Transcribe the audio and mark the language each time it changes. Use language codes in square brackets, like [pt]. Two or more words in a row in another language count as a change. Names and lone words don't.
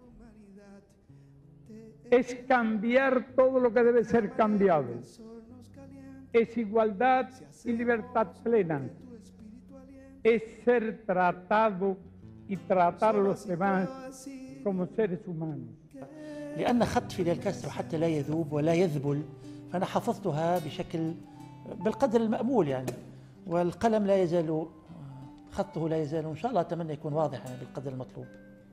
[es] Es cambiar todo lo que debe ser cambiado. Es igualdad y libertad plena. Es ser tratado y tratar a los demás como seres humanos. [ar] لأن خط فيديل كاسترو حتى لا يذوب ولا يذبل، فأنا حفظتها بالقدر المأمول يعني، والقلم لا يزال خطه لا يزال، وإن شاء الله أتمنى يكون واضح بالقدر المطلوب.